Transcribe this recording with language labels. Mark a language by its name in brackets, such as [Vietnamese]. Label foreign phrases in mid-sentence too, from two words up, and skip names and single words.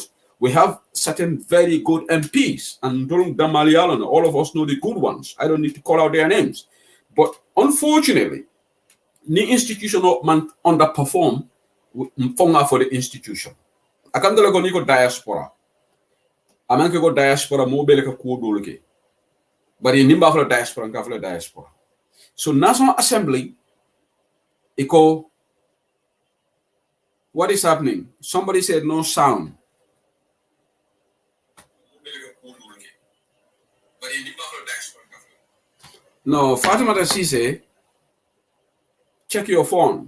[English] We have certain very good MPs, and during Damalialan, all of us know the good ones. I don't need to call out their names. But unfortunately, the institution underperform for the institution. I come to the diaspora. [Mandingo] amanke go diaspora mo bele ka ko dole ke bari nimba fala diaspora ka fala diaspora. [English] So National Assembly echo what is happening? Somebody said no sound. No, Fatima Sise, check your phone.